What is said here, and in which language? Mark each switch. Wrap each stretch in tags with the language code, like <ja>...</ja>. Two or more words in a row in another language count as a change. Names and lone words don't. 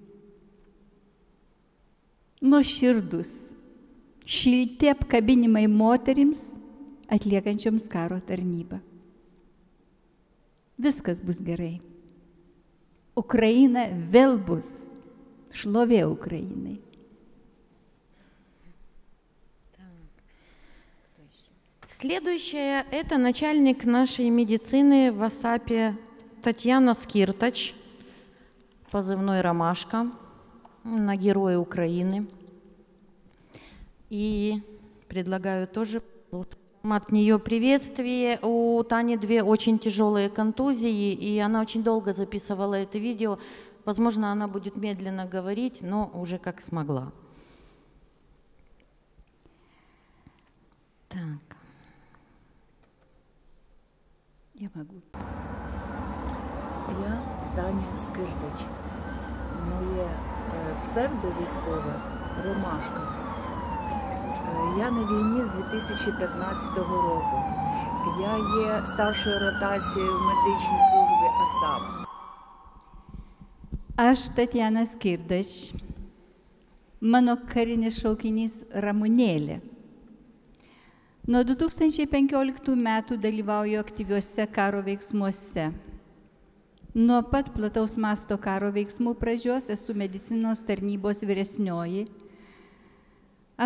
<lt>Nuoširdus, šilti apkabinimai moterims atliekančioms karo tarnybą. Viskas bus gerai. Ukraina vėl bus. Šlovė Ukrainai.</lt> <ru>Следующая – это начальник нашей медицины в АСАПе Татьяна Скиртач, позывной «Ромашка», на Героя Украины. И предлагаю тоже от нее приветствие. У Тани 2 очень тяжелые контузии, и она очень долго записывала это видео. Возможно, она будет медленно говорить, но уже как смогла. Так. Я могу.</ru> <uk>Я Таня Скиртач. Моє псевдо військове Ромашка. Я на війні з 2015 року. Я є старшою ротацією в медичній службі АСАП.</uk> <lt>Aš Tatjana Skirdač. Mano karinis šaukinys Ramunėlė. Nuo 2015 metų dalyvauju aktyviuose karo veiksmuose. Nuo pat plataus masto karo veiksmų pradžios esu medicinos tarnybos vyresnioji.</lt>